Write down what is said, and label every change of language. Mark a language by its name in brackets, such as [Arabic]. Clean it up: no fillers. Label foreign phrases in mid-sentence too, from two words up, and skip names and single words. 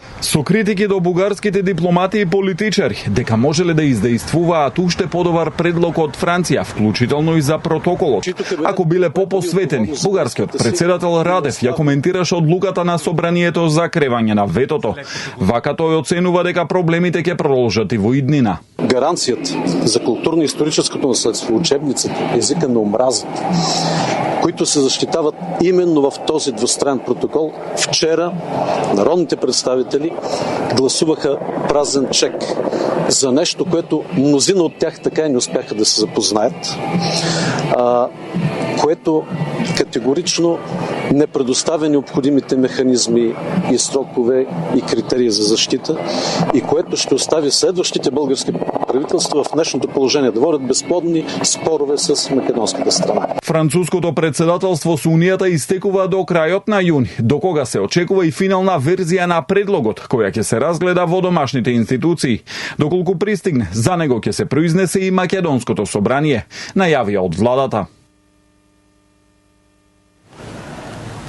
[Macedonian] Со критики до бугарските дипломати и политичари дека можеле да издействуваат уште подобар предлог од Франција, вклучително и за протоколот. Ако биле попосветени, бугарскиот председател Радев ја коментираше одлуката на собранието за кревање на ветото. Вака тој оценува дека проблемите ќе продолжат и во иднина. [Bulgarian] Гаранцијата за културно-историческото наследство, учебниците, езика на омразата, които се защитават именно в този двустранен протокол, вчера народните представители гласуваха празен чек за нещо, което мнозина от тях така и не успяха да се запознаят, което категорично не предоставя необходимите механизми и срокове и критерии за защита и което ще остави следващите български правителства в днешното положение да водят безплодни спорове с македонската страна. [Macedonian] Француското председателство со Унијата истекува до крајот на јуни, до кога се очекува и финална верзија на предлогот, која ќе се разгледа во домашните институции. Доколку пристигне, за него ќе се произнесе и македонското собрание, најавија од владата.